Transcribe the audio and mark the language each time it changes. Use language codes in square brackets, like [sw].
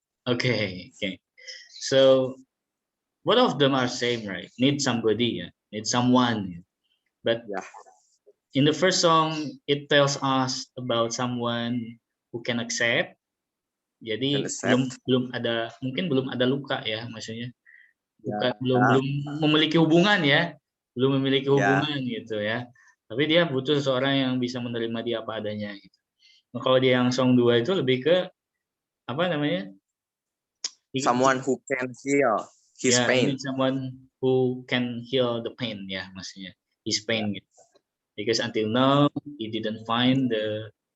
[en] Okay. So both of them are same, right? Need somebody, need someone. But in the first song, it tells us about someone who can accept. [id] Jadi belum ada luka ya, maksudnya. Belum memiliki hubungan ya, belum memiliki hubungan gitu ya. Tapi dia butuh seseorang yang bisa menerima dia apa adanya. Gitu. Nah, kalau dia yang song 2 itu lebih ke apa namanya? [en] Someone who can heal his pain. Someone who can heal the pain [id] ya, maksudnya [en] his pain gitu. Because until now he didn't find that